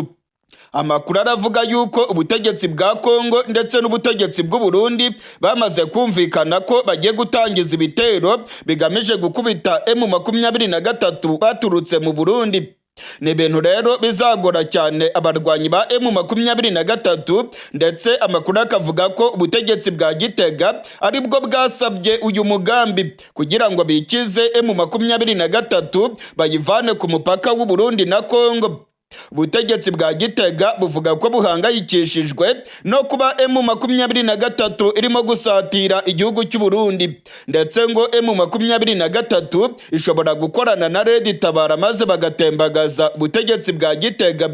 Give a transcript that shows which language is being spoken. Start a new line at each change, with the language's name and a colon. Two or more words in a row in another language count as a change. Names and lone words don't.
Kinyarwanda: Amakuru aravuga yuko ubutegetsi bwa Kongo ndetse n'ubutegetsi bw'u Burundi bamaze kumvikana ko bagiye gutangiza ibitero bigamije gukubita M23 baturutse mu Burundi. Ni ibintu rero bizagora cyane abarwanyi ba M23, ndetse amakuru akavuga ko ubutegetsi bwa Gitega aribwo bwasabye uyu mugambi kugira ngo bikize M23 bayivane ku mupaka w'u Burundi na Kongo. Ubutegetsi bwa Gitega buvuga ko buhangayikishijwe no kuba M23 irimo gusatira igihugu cy'u Burundi, ndetse ngo M23 ishobora gukorana na Red Tabara maze bagatembagaza ubutegetsi bwa Gitega.